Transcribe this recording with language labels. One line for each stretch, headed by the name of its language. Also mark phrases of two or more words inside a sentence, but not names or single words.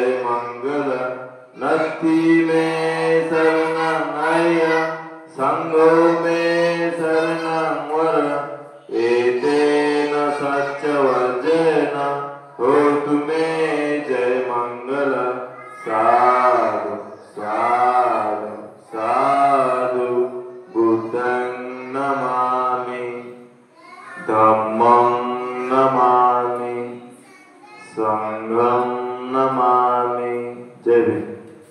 Pali: मंगल नत्थी मे शरणं अयं संघो मे शरणं वरं एतेन सच्चवज्रेण होतु मे जय मंगल साधु साधु साधु बुद्धं नमामि धम्मं नमामि संघं नमामि।
Marathi: जय भीम।